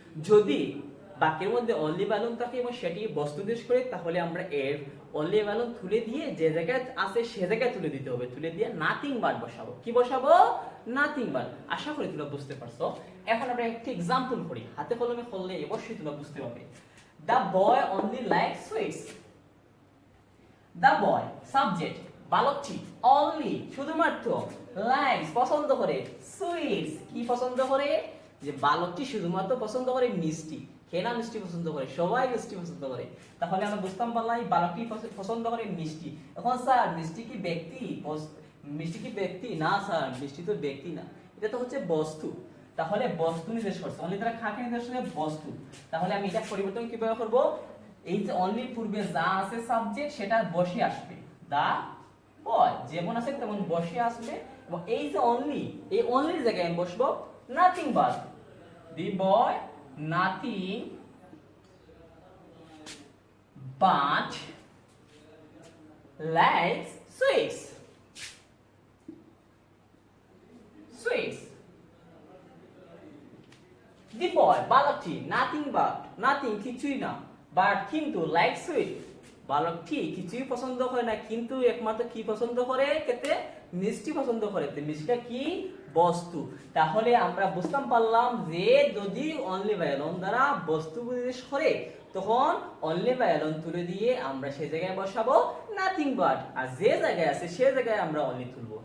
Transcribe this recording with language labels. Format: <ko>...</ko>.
<bn>যদি বাক্যের মধ্যে অনলি বা alone থাকে এবং সেটি বস্তু নির্দেশ করে তাহলে আমরা এর অনলি বা alone তুলে দিয়ে যে জায়গায় আছে সে জায়গায় তুলে দিতে হবে, তুলে দিয়ে নাথিং বাট বসাবো। কি বসাবো? Nothing but. আশা করি তোমরা বুঝতে পারছো। এখন আমরা একটি एग्जांपल করি, হাতে কলমে করলে অবশ্যই তোমরা বুঝতে পারবে।</bn> <en>The boy only likes sweets.</en> <bn>The boy subject বালকটি only শুধুমাত্র likes পছন্দ করে sweets কি পছন্দ করে? যে বালকটি শুধুমাত্র পছন্দ করে মিষ্টি। কেনা মিষ্টি পছন্দ করে, সবাই মিষ্টি পছন্দ করে। তাহলে আমরা বুঝতাম পারলাম এই বালকটি পছন্দ করে মিষ্টি। এখন স্যার মিষ্টি কি ব্যক্তি? মিষ্টি কি ব্যক্তি? না স্যার, মিষ্টি তো ব্যক্তি না, এটা তো হচ্ছে বস্তু। তাহলে বস্তু নির্দেশ করছে, অনলি দ্বারা কাকে নির্দেশ করে? বস্তু। তাহলে আমি এটা পরিবর্তন কিভাবে করব? এই যে অনলি পূর্বে যা আছে সাবজেক্ট সেটা বসে আসবে, দা বয় যেমন আছে তেমন বসে আসবে, এবং এই যে অনলি, এই অনলির জায়গায় আমি বসবো nothing but,</bn> <en>The boy nothing but likes sweets. Sweets. The boy,</en> <bn>বালকটি,</bn> <en>nothing but, nothing</en> <bn>কিছুই না,</bn> <en>but</en> <bn>কিন্তু</bn> <en>like sweet.</en> <bn>বালকটি কিছুই পছন্দ করে না, কিন্তু একমাত্র কি পছন্দ করে, খেতে মিষ্টি পছন্দ করে। তো মিষ্টিটা কি? বস্তু। তাহলে আমরা বুঝতাম পারলাম যে যদি অনলি বাই অ্যালোন দ্বারা বস্তু নির্দেশ করে, তখন অনলি বাই অ্যালোন তুলে দিয়ে আমরা সেই জায়গায় বসাবো নাথিং বাট, আর যে জায়গায় আছে সেই জায়গায় আমরা অনলি তুলবো।</bn>